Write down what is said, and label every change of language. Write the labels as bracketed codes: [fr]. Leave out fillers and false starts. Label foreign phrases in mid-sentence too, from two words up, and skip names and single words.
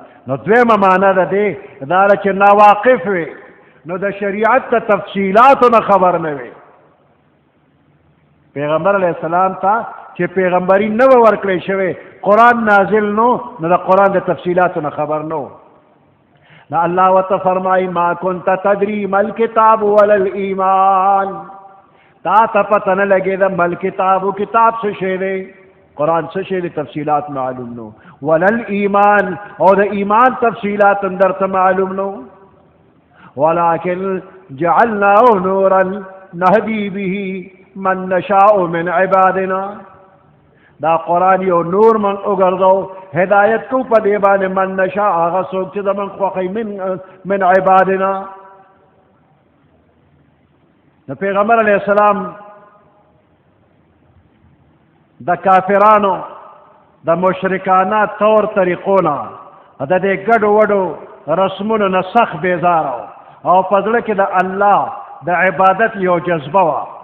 [ps] نو دویمه معنا ده دی دا ده چې ناواقف وي، نو د شریعت د تفصیلاتو نه خبر نه وي. پیغمبر [ar] علیه السلام [ps] ته چې پیغمبري نه وه ورکړی شوی، قرآن نازل نو د قرآن د تفصیلاتو نه خبر نه و. نو الله ورته فرمایي [ar] ما کنت تدري ما الکتاب ولا الایمان، [ps] تا ته پته نه لګېده [ar] ما الکتاب [ps] و کتاب څه شی دی، قرآن څه شی دی تفصیلات معلوم نو، [ar] ولا الایمان [ps] او د ایمان تفصیلات هم درته معلوم نو. [ar] ولكن جعلناه نورا نهدي به من نشاء من عبادنا. [ps] دا قرآن یو نور من وګرځو، هدایت کو په دې باندې [ar] من نشاء [ps] هغه څوک چې زموږ خوښوي [ar] من عبادنا. [ps] د پیغمبر [ar] علیه السلام [ps] د کافرانو د مشرکانه طور طریقو نه د دې ګډو وډو رسمونو نه سخت بیزاره او په زړه کې د الله د عبادت یو جذبه وه،